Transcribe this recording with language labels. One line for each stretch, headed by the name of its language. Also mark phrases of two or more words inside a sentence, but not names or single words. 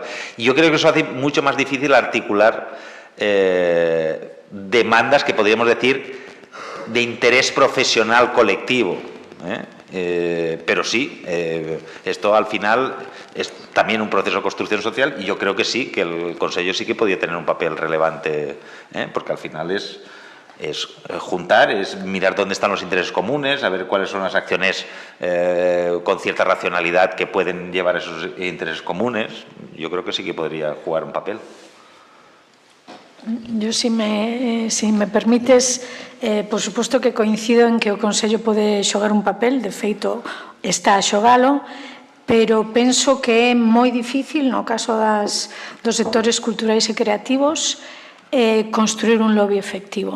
Spanish: Y yo creo que eso hace mucho más difícil articular demandas que podríamos decir de interés profesional colectivo, pero sí, esto al final es también un proceso de construcción social y yo creo que sí, que el Consello sí que podría tener un papel relevante, porque al final es juntar, es mirar dónde están los intereses comunes, a ver cuáles son las acciones con cierta racionalidad que pueden llevar a esos intereses comunes. Yo creo que sí que podría jugar un papel.
Galician: Yo, si me permites, por suposto que coincido en que o Consello pode xogar un papel, de feito está a xogalo, pero penso que é moi difícil, no caso dos sectores culturais e creativos, construir un lobby efectivo.